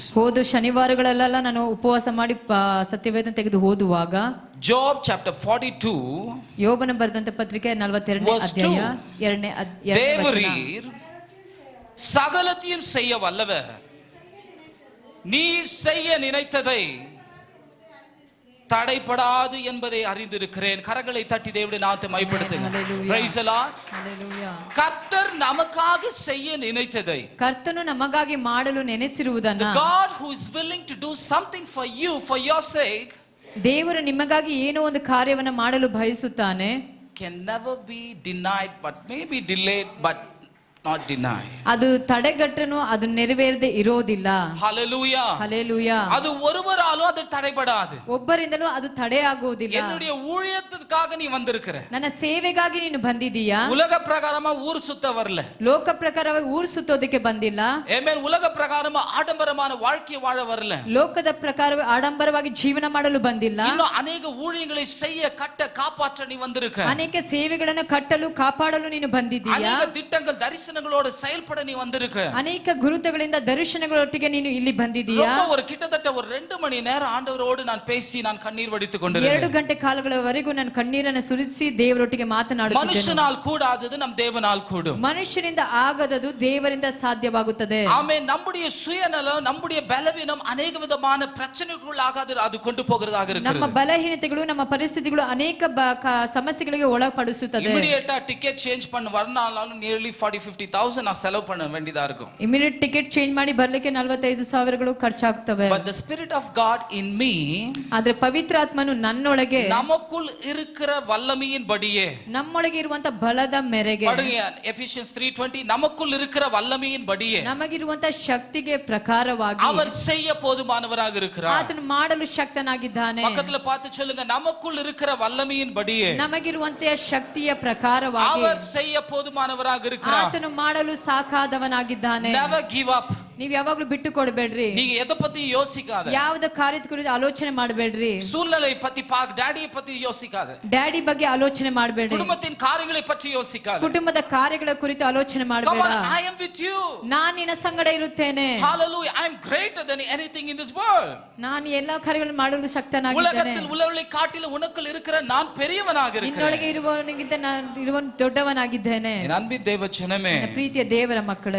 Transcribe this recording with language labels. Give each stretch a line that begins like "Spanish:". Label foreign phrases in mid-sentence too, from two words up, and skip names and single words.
Kannada: ಹೋದ ಶನಿವಾರಗಳೆಲ್ಲ ನಾನು ಉಪವಾಸ ಮಾಡಿ ಸತ್ಯವೇದ ತೆಗೆದು ಓದುವಾಗ
English: Job chapter 42
Kannada: ಯೋಬನ ಬರೆದಂತ ಪತ್ರಿಕೆ 42ನೇ ಅಧ್ಯಾಯ 2ನೇ ವಚನ.
Tamil: தேவரீர் சகலத்தையும் செய்ய வல்லவர், நீ செய்ய நினைத்ததை தடைபடாது என்பதை அறிந்திருக்கிறேன். கரங்களை தட்டி தேவனுடைய நாமத்தை மகிமைப்படுத்துங்க.
English: Praise the Lord. Hallelujah.
Tamil: கர்த்தர் நமக்காக செய்ய நினைத்ததை,
Kannada: ಕರ್ತನು ನಮಗಾಗಿ ಮಾಡಲು ನೆನೆಸಿರುವುದನ್ನ,
English: the God who is willing to do something for you for your sake,
Kannada: ದೇವರು ನಿಮಗಾಗಿ ಏನೋ ಒಂದು ಕಾರ್ಯವನ್ನು ಮಾಡಲು ಬಯಸುತ್ತಾನೆ.
English: can never be denied, but may be delayed but not denied.
Kannada: ಅದು ತಡೆಗಟ್ಟನು, ಅದು ನೆರವೇರದೆ ಇರೋದಿಲ್ಲ. Hallelujah. Hallelujah.
Tamil: அது ஒருவராலும் அது தடைபடாது.
Kannada: ಒಬ್ಬರಿಂದಲೂ ಅದು ತಡೆ ಆಗುವುದಿಲ್ಲ.
Tamil: என்னுடைய ஊழியத்துக்காக நீ வந்திருக்கிற,
Kannada: ನನ್ನ ಸೇವೆಗಾಗಿ ನೀನು ಬಂದಿದ್ದೀಯಾ.
Tamil: உலக பிரகாரமா ஊர் சுத்த வரல.
Kannada: ಲೋಕ ಪ್ರಕಾರವಾಗಿ ಊರು ಸುತ್ತೋದಕ್ಕೆ ಬಂದಿಲ್ಲ. ಆಮೆನ್.
Tamil: உலக பிரகாரமா ஆடம்பரமான வாழ்க்கை வாழ வரல.
Kannada: ಲೋಕದ ಪ್ರಕಾರವೇ ಆಡಂಬರವಾಗಿ ಜೀವನ ಮಾಡಲು ಬಂದಿಲ್ಲ.
Tamil: இன்னும் ಅನೇಕ ஊழியங்களை செய்ய ಕಟ್ಟ ಕಾಪಾற்ற நீ வந்திருக்க.
Kannada: ಅನೇಕ ಸೇವೆಗಳನ್ನು ಕಟ್ಟಲು ಕಾಪಾಡಲು ನೀನು ಬಂದಿದ್ದೀಯಾ.
Tamil: ಅನೇಕ திட்டங்கள் தரிசனங்களோடு செயல்பட நீ வந்திருக்க.
Kannada: ಅನೇಕ ಗುರುತುಗಳಿಂದ ದರ್ಶನಗಳೊಟ್ಟಿಗೆ ನೀನು ಇಲ್ಲಿ ಬಂದಿದ್ದೀಯಾ.
Tamil: ஒரு கிட்டத்தட்ட ஒரு 2 மணி நேரம் ஆண்டவரோடு நான் பேசி நான் கண்ணீர் வடித்துக் கொண்டிருந்தேன்.
Kannada: 2 ಗಂಟೆ ಕಾಲಗಳವರೆಗೂ ನಾನು ಕಣ್ಣೀರನ್ನು ಸುರಿಸಿ ದೇವರೊಟ್ಟಿಗೆ ಮಾತನಾಡುತ್ತಿದ್ದೇನೆ.
Tamil: ಮನುಷ್ಯனால் கூடாதது நம் தேவனால் கூடும்.
Kannada: ಮನುಷ್ಯನಿಂದ ಆಗದದು ದೇವರಿಂದ ಸಾಧ್ಯವಾಗುತ್ತದೆ.
Tamil: ஆமென். நம்முடைய சுயநலம், நம்முடைய பலவீனம் அநேக விதமான பிரச்சனைகளுக்காக அது கொண்டு போகிறதாக இருக்கிறது.
Kannada: ನಮ್ಮ ಬಲಹೀನತೆಗಳು, ನಮ್ಮ ಪರಿಸ್ಥಿತಿಗಳು ಅನೇಕ ಸಮಸ್ಯೆಗಳಿಗೆ ಒಳಪಡಿಸುತ್ತದೆ.
English: immediate ticket change
Tamil: பண்ண வரனாலும் nearly 40-50,000 நான் செலவு பண்ண வேண்டியதா இருக்கும்.
English: immediate ticket change
Kannada: ಮಾಡಿ ಬರ್ಲಿಕ್ಕೆ 45,000 ಖರ್ಚಾಗ್ತವೆ.
English: But the spirit of God in me,
Kannada: ಆದ್ರೆ ಪವಿತ್ರ ಆತ್ಮನು ನನ್ನೊಳಗೆ,
Tamil: நமக்குள் இருக்கிற வல்லமையின்படியே,
Kannada: ನಮ್ಮೊಳಗೆ ಇರುವಂತ ಬಲದ ಮೇರೆಗೆ,
Tamil: Ephesians 3:20, நமக்குள் இருக்கிற வல்லமையின்படியே
Kannada: ನಮಗಿರುವಂತ ಶಕ್ತಿಗೆ ಪ್ರಕಾರವಾಗಿ
Tamil: அவர் செய்ய போதுமானவராக இருக்கிறார்.
Kannada: ಆತನು ಮಾಡಲು ಶಕ್ತನಾಗಿದ್ದಾನೆ.
Tamil: பக்கத்துல பார்த்து சொல்லுங்க, நமக்குள் இருக்கிற வல்லமையின்படியே
Kannada: ನಮಗಿರುವಂತ ಶಕ್ತಿಯ ಪ್ರಕಾರವಾಗಿ
Tamil: அவர் செய்ய போதுமானவராக இருக்கிறார்.
Kannada: ಆತನು ಮಾಡಲು ಸಾಕಾದವನಾಗಿದ್ದಾನೆ.
English: Never give up.
Kannada: ನೀವು ಯಾವಾಗ್ಲೂ ಬಿಟ್ಟು ಕೊಡಬೇಡ್ರಿ.
Tamil: நீங்க எதை பத்தி யோசிக்காத.
Kannada: ಯಾವ್ದ ಕಾರ್ಯದ ಕುರಿತು ಆಲೋಚನೆ ಮಾಡಬೇಡ್ರಿ.
Tamil: சூழ்நிலை பத்தி டாடியை பத்தி யோசிக்காத.
Kannada: ಡ್ಯಾಡಿ ಬಗ್ಗೆ ಆಲೋಚನೆ ಮಾಡಬೇಡ್ರಿ.
Tamil: குடும்பத்தின் காரியங்களை பற்றி யோசிக்காத.
Kannada: ಕುಟುಂಬದ ಕಾರ್ಯಗಳ ಕುರಿತು ಆಲೋಚನೆ
English: Come on,
Kannada: ಮಾಡಬೇಡ.
English: I am with you.
Kannada: ನಾನು ನಿನ್ನ ಸಂಗಡ ಇರುತ್ತೇನೆ. Hallelujah.
English: I am greater than anything in this world.
Kannada: ನಾನು ಎಲ್ಲಾ ಕಾರ್ಯಗಳನ್ನು ಮಾಡಲು ಶಕ್ತನಾಗಿದ್ದೇನೆ.
Tamil: உலகத்தில் உள்ளவர்களை காட்டிலும் உனக்குள் இருக்கிற நான் பெரியவனாக இருக்கிறேன்.
Kannada: ನಿನ್ನೊಳಗೆ ಇರುವವನಿಗಿಂತ ನಾನು ದೊಡ್ಡವನಾಗಿದ್ದೇನೆ.
Tamil: என் அன்பின் தேவ ஜனமே,
Kannada: ನನ್ನ ಪ್ರೀತಿಯ ದೇವರ ಮಕ್ಕಳೇ,